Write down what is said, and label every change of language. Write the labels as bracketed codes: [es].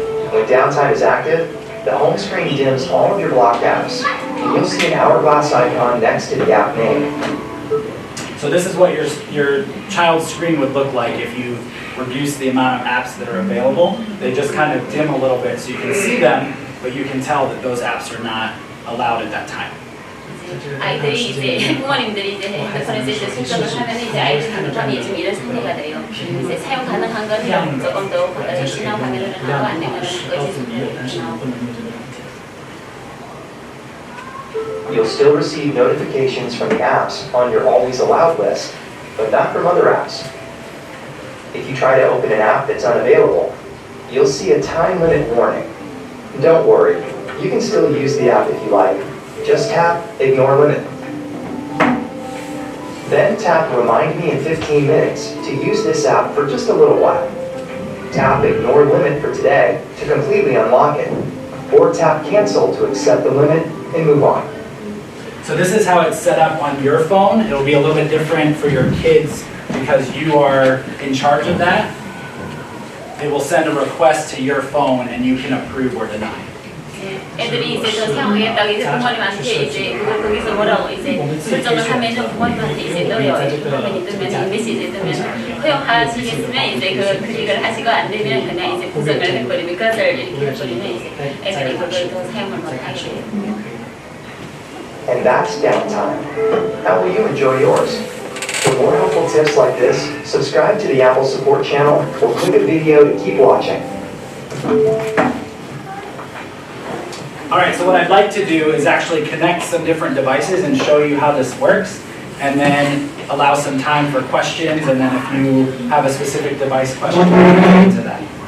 [en] When downtime is active, the home screen dims all of your blocked apps, and you'll see an hourglass icon next to the app name. So this is what your child's screen would look like if you reduce the amount of apps that are available. They just kind of dim a little bit so you can see them, but you can tell that those apps are not allowed at that time. [ko] 아이들이 이제 부모님들이 이제 핸드폰에서 이제 설정을 하면 이제 아이들 핸드폰이 지금 이런 상태가 돼요. 이제 사용 가능한 거는 조금 더 신호 확인을 하고 안 되면 꺼지는 나오고. [en] You'll still receive notifications from the apps on your Always Allowed list, but not from other apps. If you try to open an app that's unavailable, you'll see a time limit warning. Don't worry, you can still use the app if you like. Just tap Ignore Limit. Then tap Remind Me in 15 minutes to use this app for just a little while. Tap Ignore Limit for today to completely unlock it, or tap Cancel to accept the limit and move on. So this is how it's set up on your phone. It'll be a little bit different for your kids because you are in charge of that. It will send a request to your phone and you can approve or deny. [ko] 애들이 이제 저 사용하겠다고 이제 부모님한테 이제 그걸 거기서 뭐라고 이제 설정을 하면서 부모님한테 이제 떠요. 화면이 뜨면 메시지 뜨면 허용하시겠으면 이제 그 클릭을 하시고 안 되면 그냥 이제 부정을 해버리면 그것을 이렇게 해버리면 이제 애들이 그걸 더 사용을 못하게 돼요. [en] And that's Downtime. How will you enjoy yours? For more helpful tips like this, subscribe to the Apple Support channel or click a video to keep watching. Alright, so what I'd like to do is actually connect some different devices and show you how this works, and then allow some time for questions, and then if you have a specific device question, we'll get into that.